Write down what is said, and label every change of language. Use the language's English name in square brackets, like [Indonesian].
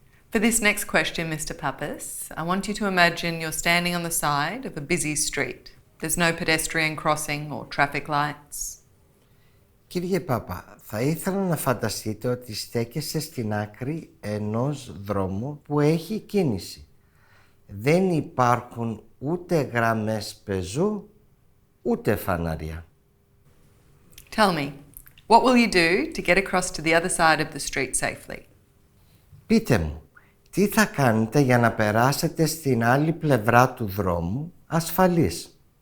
[English] For this next question, Mr. Pappas, I want you to imagine you're standing on the side of a busy street. There's no pedestrian crossing or traffic lights. [Greek] Κύριε Πάπα, θα ήθελα να φανταστείτε ότι στέκεστε στην άκρη ενός δρόμου που έχει κίνηση. Δεν υπάρχουν ούτε γραμμές πεζού, ούτε φανάρια. [English] Tell me, what will you do to get across to the other side of the street safely? [Greek] Πείτε μου, τι θα κάνετε για να περάσετε στην άλλη πλευρά του δρόμου ασφαλείς?